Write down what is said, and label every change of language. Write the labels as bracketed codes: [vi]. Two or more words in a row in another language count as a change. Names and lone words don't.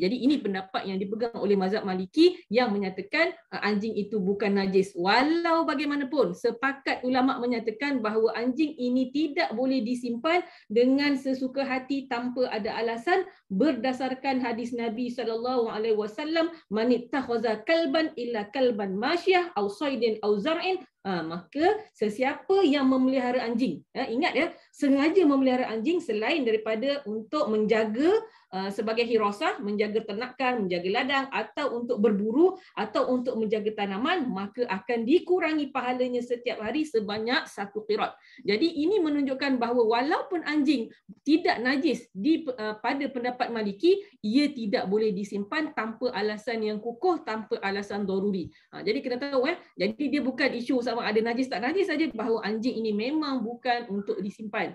[ms] Jadi ini pendapat yang dipegang oleh mazhab Maliki yang menyatakan anjing itu bukan najis. Walau bagaimanapun sepakat ulama menyatakan bahawa anjing ini tidak boleh disimpan dengan sesuka hati tanpa ada alasan berdasarkan hadis Nabi SAW, [ar] من اتخذ كلبا إلا كلبا ماشية أو صيد أو زرع. [ms] Maka sesiapa yang memelihara anjing, ingat ya, sengaja memelihara anjing selain daripada untuk menjaga sebagai hirasah, menjaga ternakan, menjaga ladang, atau untuk berburu, atau untuk menjaga tanaman, maka akan dikurangi pahalanya setiap hari sebanyak 1 qirat. Jadi ini menunjukkan bahawa walaupun anjing tidak najis pada pendapat Maliki, ia tidak boleh disimpan tanpa alasan yang kukuh, tanpa alasan daruri. Jadi kena tahu jadi dia bukan isu sama ada najis tak najis saja, bahawa anjing ini memang bukan untuk disimpan.